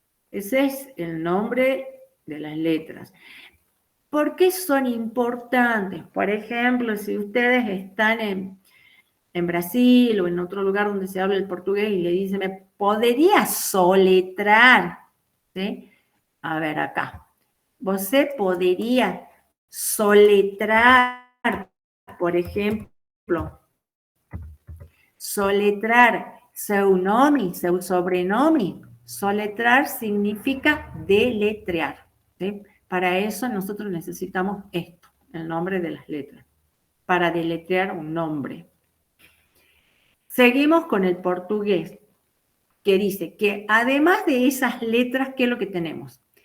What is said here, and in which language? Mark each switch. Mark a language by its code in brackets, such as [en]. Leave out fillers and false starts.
[es] Ese es el nombre de las letras. ¿Por qué son importantes? Por ejemplo, si ustedes están en Brasil o en otro lugar donde se habla el portugués y le dicen, ¿me podría soletrar? ¿Sí? A ver, acá. [pt] Você poderia soletrar, [es] por ejemplo, [pt] soletrar seu nome, seu sobrenome. [es] Soletrar significa deletrear. ¿Sí? Para eso nosotros necesitamos esto, el nombre de las letras, para deletrear un nombre. Seguimos con el portugués, que dice que además de esas letras, ¿qué es lo que tenemos?